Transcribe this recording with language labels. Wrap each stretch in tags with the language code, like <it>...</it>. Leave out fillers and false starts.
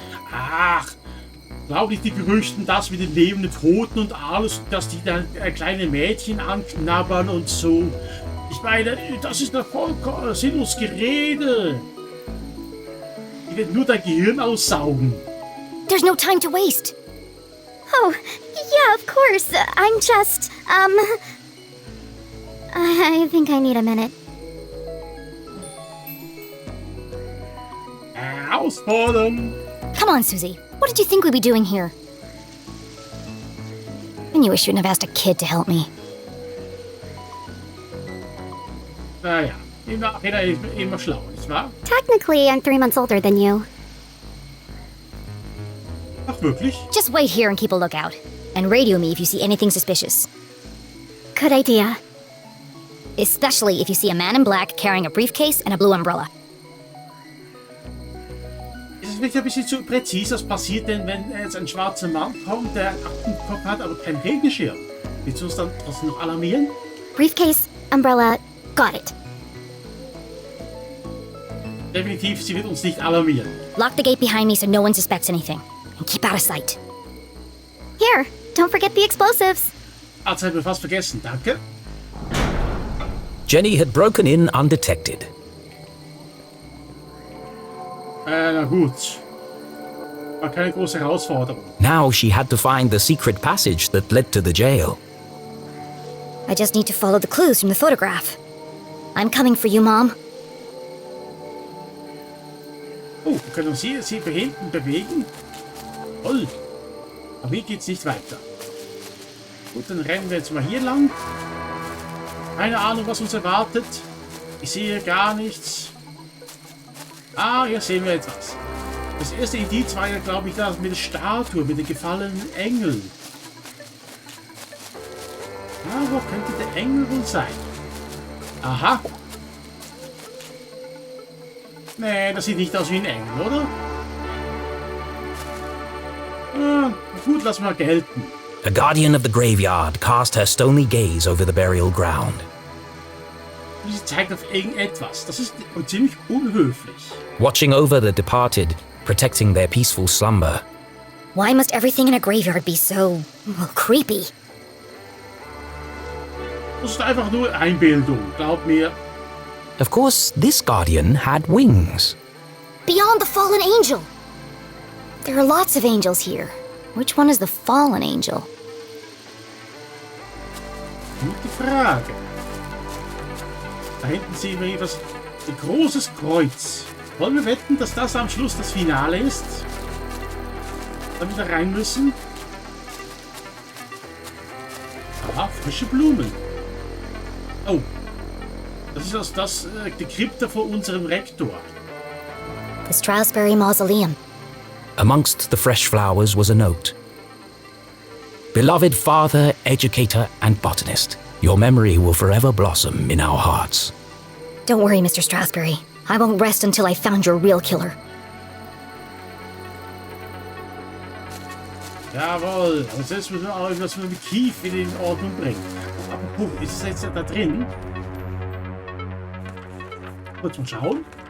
<de>Ach, glaub nicht die Gerüchten, dass wir den lebenden Toten und alles, dass die dann kleine Mädchen anknabbern und so. Ich meine, das ist ein vollkommen sinnloses Gerede. Die wird nur dein Gehirn aussaugen.</de> <en>There's no time to waste. Oh, yeah, of course. I'm just, I think I need a minute.</en> <de>Herausfordern.</de> <en>Come on, Susie. What did you think we'd be doing here? knew I shouldn't have asked a kid to help me.</en> <de>Naja, im Nachhinein ist man immer schlau, nicht wahr?</de> <en>Technically, I'm 3 months older than you.</en> <de>Ach, wirklich?</de> <en>Just wait here and keep a lookout. And radio me if you see anything suspicious. Good idea. Especially if you see a man in black carrying a briefcase and a blue umbrella.</en> <de>Ist es nicht ein bisschen zu präzise, was passiert denn, wenn jetzt ein schwarzer Mann kommt, der einen Aktenkopf hat, aber keinen Regenschirm? Willst du uns dann trotzdem noch alarmieren?</de> <en>Briefcase, umbrella, got it.</en> <de>Definitiv, sie wird uns nicht alarmieren.</de> <en>Lock the gate behind me so no one suspects anything. And keep out of sight. Here, don't forget the explosives.</en> <de>Das haben wir fast vergessen, danke.</de> <en>Jenny had broken in undetected.</en> <de>Na gut. War keine große Herausforderung.</de> <en>Now she had to find the secret passage that led to the jail. I just need to follow the clues from the photograph. I'm coming for you, Mom.</en> <de>Oh, wir können uns hier hinten bewegen. Toll. Aber hier geht's nicht weiter. Gut, dann rennen wir jetzt mal hier lang. Keine Ahnung, was uns erwartet. Ich sehe gar nichts. Ah, hier sehen wir etwas. Das erste Indiz war ja, glaube ich, das mit der Statue, mit den gefallenen Engeln. Ja, wo könnte der Engel wohl sein? Aha. Nee, das sieht nicht aus wie ein Engel, oder? Gut, lass mal gelten.</de> <en>A guardian of the graveyard cast her stony gaze over the burial ground.</en> <de>Sie zeigt auf irgendetwas. Das ist ziemlich unhöflich.</de> <en>Watching over the departed, protecting their peaceful slumber. Why must everything in a graveyard be so, well, creepy?</en> <de>Das ist einfach nur Einbildung, glaub mir.</de> <en>Of course, this guardian had wings. Beyond the fallen angel! There are lots of angels here. Which one is the fallen angel?</en> <de>Gute Frage. Da hinten sehen wir etwas, ein großes Kreuz. Wollen wir wetten, dass das am Schluss das Finale ist? Damit wir rein müssen? Aha, frische Blumen. Oh, das ist die Krypta vor unserem Rektor.</de> <en>The Strasberry Mausoleum. Amongst the fresh flowers was a note. Beloved father, educator, and botanist, your memory will forever blossom in our hearts. Don't worry, Mr. Strasberry. I won't rest until I've found your real killer.</en> <de>Jawohl, aber jetzt müssen wir auch irgendwas mit dem Kief wieder in Ordnung bringen. Aber ist es jetzt da drin? Kurz mal schauen.</de>